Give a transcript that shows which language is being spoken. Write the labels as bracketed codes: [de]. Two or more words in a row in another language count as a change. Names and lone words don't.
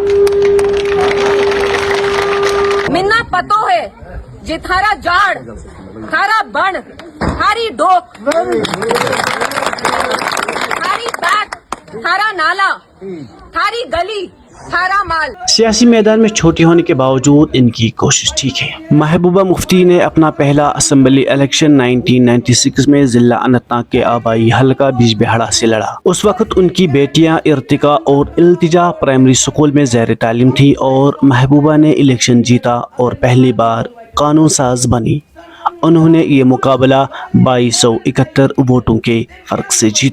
[bgc] منا پتو ہے جی تھارا جاڑ تھارا بن تھاری ڈوک تھاری بیک تھارا نالا تھاری گلی تھارا مال. [ur] سیاسی میدان میں چھوٹی ہونے کے باوجود ان کی کوشش ٹھیک ہے. محبوبہ مفتی نے اپنا پہلا اسمبلی الیکشن 1996 میں ضلع اننت ناگ کے آبائی حلقہ بجبہڑا سے لڑا. اس وقت ان کی بیٹیاں ارتقا اور التجا پرائمری اسکول میں زیر تعلیم تھی اور محبوبہ نے الیکشن جیتا اور پہلی بار قانون ساز بنی. انہوں نے یہ مقابلہ 2271 ووٹوں کے فرق سے جیتا.